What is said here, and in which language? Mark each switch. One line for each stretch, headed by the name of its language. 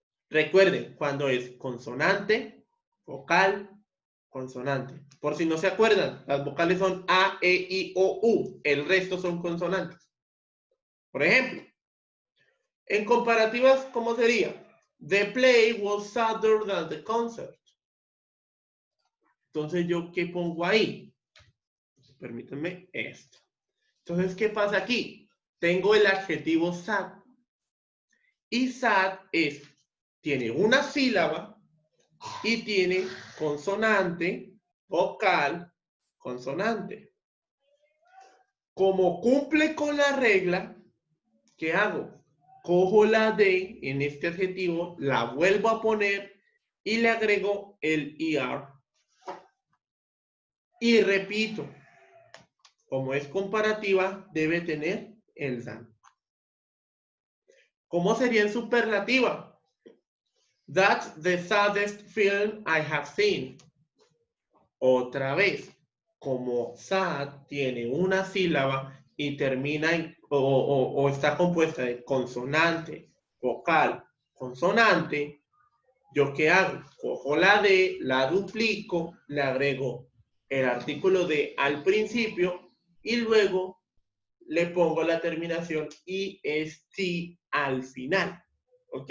Spanish: Recuerden, cuando es consonante, vocal, consonante. Por si no se acuerdan, las vocales son A, E, I, O, U. El resto son consonantes. Por ejemplo, en comparativas, ¿cómo sería?
English: The play was sadder than the concert.
Spanish: Entonces, ¿yo qué pongo ahí? Permítanme esto. Entonces, ¿qué pasa aquí? Tengo el adjetivo sad. Y sad tiene una sílaba y tiene consonante, vocal, consonante. Como cumple con la regla, ¿qué hago? Cojo la D en este adjetivo, la vuelvo a poner y le agrego el ER. Y repito, como es comparativa, debe tener el than. ¿Cómo sería en superlativa?
English: That's the saddest film I have seen.
Spanish: Otra vez, como sad tiene una sílaba y termina en, o está compuesta de consonante, vocal, consonante, ¿yo qué hago? Cojo la D, la duplico, le agrego el artículo de al principio y luego le pongo la terminación EST al final. ¿Ok?